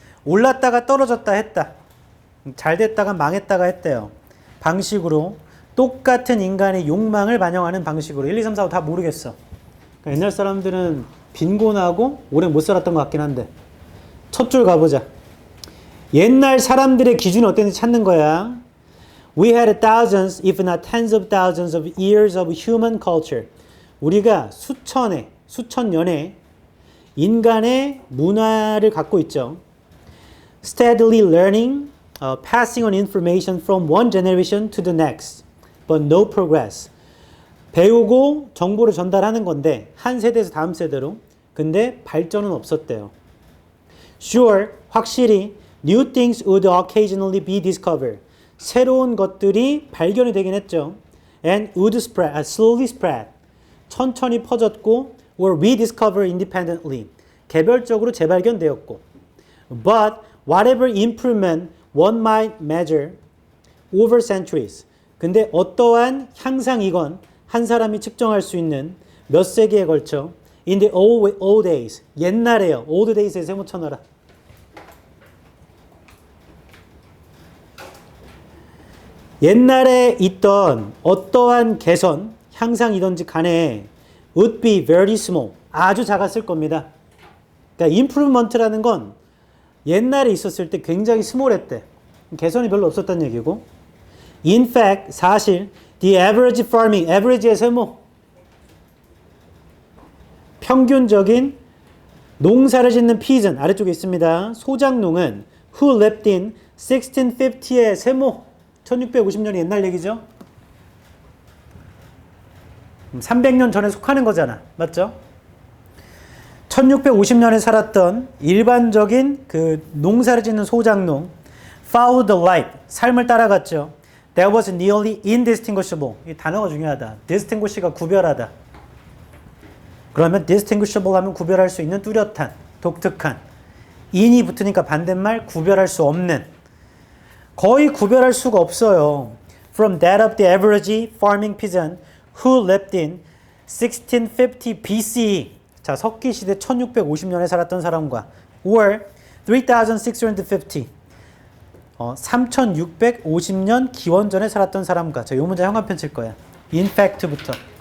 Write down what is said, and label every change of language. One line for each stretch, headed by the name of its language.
Korean: 올랐다가 떨어졌다 했다. 잘 됐다가 망했다가 했대요. 방식으로 똑같은 인간의 욕망을 반영하는 방식으로. 1, 2, 3, 4, 5 다 모르겠어. 그러니까 옛날 사람들은 빈곤하고 오래 못 살았던 것 같긴 한데 첫 줄 가보자. 옛날 사람들의 기준이 어땠는지 찾는 거야.
English: We had thousands, if not tens of thousands of years of human culture.
Korean: 우리가 수천 년의 인간의 문화를 갖고 있죠.
English: Steadily learning, passing on information from one generation to the next, but no progress.
Korean: 배우고 정보를 전달하는 건데 한 세대에서 다음 세대로. 근데 발전은 없었대요.
English: Sure,
Korean: 확실히
English: new things would occasionally be discovered.
Korean: 새로운 것들이 발견이 되긴 했죠.
English: And would spread, slowly spread.
Korean: 천천히 퍼졌고
English: were rediscovered independently.
Korean: 개별적으로 재발견되었고.
English: But whatever improvement one might measure over centuries.
Korean: 근데 어떠한 향상이건 한 사람이 측정할 수 있는 몇 세기에 걸쳐
English: in the old days.
Korean: 옛날에요. old days에 세모 쳐놔라. 옛날에 있던 어떠한 개선, 향상이든지 간에
English: would be very small.
Korean: 아주 작았을 겁니다. 그러니까 improvement라는 건 옛날에 있었을 때 굉장히 스몰했대. 개선이 별로 없었다는 얘기고.
English: In fact,
Korean: 사실
English: the average farming, average의 세모.
Korean: 평균적인 농사를 짓는 peasant, 아래쪽에 있습니다. 소작농은
English: who lived in 1650의 세모.
Korean: 1650년이 옛날 얘기죠. 300년 전에 속하는 거잖아. 맞죠? 1650년에 살았던 일반적인 그 농사를 짓는 소작농
English: followed the life,
Korean: 삶을 따라갔죠.
English: That was nearly indistinguishable.
Korean: 이 단어가 중요하다. distinguish가 구별하다. 그러면 distinguishable 하면 구별할 수 있는 뚜렷한, 독특한. in이 붙으니까 반대말 구별할 수 없는. 거의 구별할 수가 없어요.
English: From that of the average farming peasant who lived in 1650 BCE.
Korean: 자, 석기시대 1650년에 살았던 사람과 or 3650 3650년 기원전에 살았던 사람과. 자, 요 문제 형광펜 칠 거야. In fact부터.